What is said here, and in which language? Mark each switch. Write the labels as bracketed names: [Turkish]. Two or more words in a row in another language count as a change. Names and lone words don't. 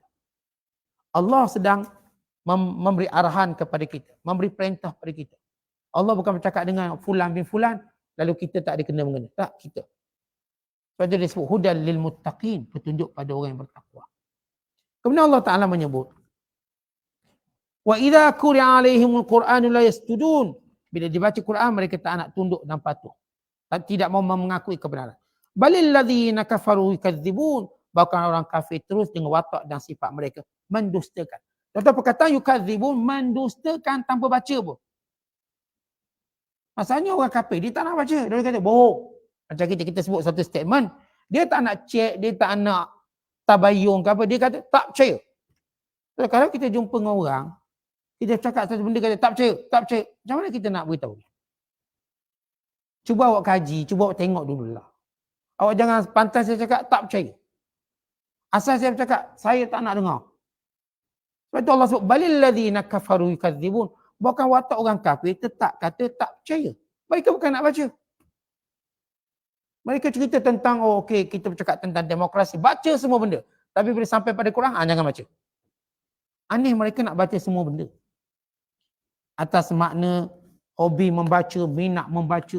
[Malay] Allah sedang memberi arahan kepada kita. Memberi perintah kepada kita. Allah bukan bercakap dengan [Arabic] fulan bin fulan, [Malay] lalu kita tak ada kena-mengena. Tak, kita. Sebab itu dia sebut [Arabic] hudal lil muttaqin, [Malay] petunjuk pada orang yang bertakwa. Kemudian Allah Ta'ala menyebut, [Arabic] wa idza quri'a alaihimul qur'anu la yasjudun. [Malay] Bila dibaca Quran, mereka tak nak tunduk dan patuh. Tidak mau mengakui kebenaran. [Arabic] Balil ladzina kafaru yukadzibun. [Malay] Bahkan orang kafir terus dengan watak dan sifat mereka mendustakan. Contoh perkataan yukadzibun, mendustakan tanpa baca pun. Masalahnya orang kafir, dia tak nak baca. Dia kata bohong. Macam kita sebut satu statement, dia tak nak cek, dia tak nak tabayun ke apa, dia kata tak percaya. So, kalau kita jumpa dengan orang, kita cakap satu benda, kata tak percaya, tak percaya. Macam mana kita nak beritahu? Cuba awak kaji, cuba awak tengok dululah. Awak jangan pantas saya cakap tak percaya. Asal saya bercakap, saya tak nak dengar. Sebab itu Allah sebut, [Arabic] balil ladzina kafaru yukadzibun. [Malay] Bahkan watak orang kafir tetap kata tak percaya. Mereka bukan nak baca. Mereka cerita tentang, oh okey, kita bercakap tentang demokrasi. Baca semua benda. Tapi bila sampai pada Quran, jangan baca. Aneh mereka nak baca semua benda. Atas makna hobi membaca, minat membaca.